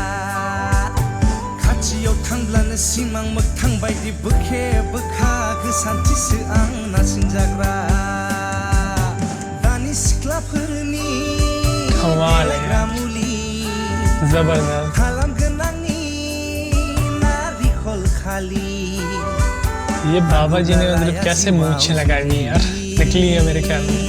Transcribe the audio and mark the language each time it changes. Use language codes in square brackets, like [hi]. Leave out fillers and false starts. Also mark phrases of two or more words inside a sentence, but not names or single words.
[brx] खाथियाव थांब्लानो सिमां मोगथां बायदि बोखे बोखा गोसानथिसो आं नारसिनजाग्रा। दानि सिख्लाफोरनि देलायग्रा मुलि जबरदस्त खालामगोन आंनि नारिखल खालि। [hi] ये बाबा जी ने मतलब कैसे मूंछें लगाई हुई हैं यार। निकली है मेरे ख्याल में।